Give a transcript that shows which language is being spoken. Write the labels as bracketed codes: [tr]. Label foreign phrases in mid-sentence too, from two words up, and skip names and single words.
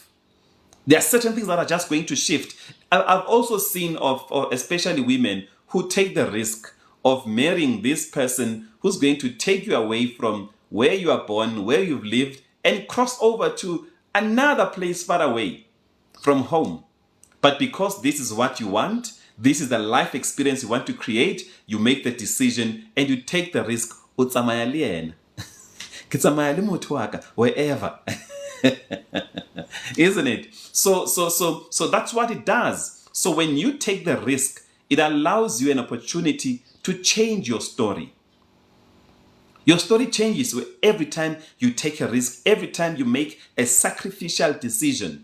[en] There are certain things that are just going to shift. I've also seen of especially women who take the risk of marrying this person who's going to take you away from where you are born, where you've lived, and cross over to another place far away from home. But because this is what you want, this is the life experience you want to create, you make the decision and you take the risk. [st] Utsamaya le yena. Kitsamaya le motho wa ka, [en] wherever. Isn't it? So that's what it does. So when you take the risk, it allows you an opportunity to change your story. Your story changes every time you take a risk, every time you make a sacrificial decision.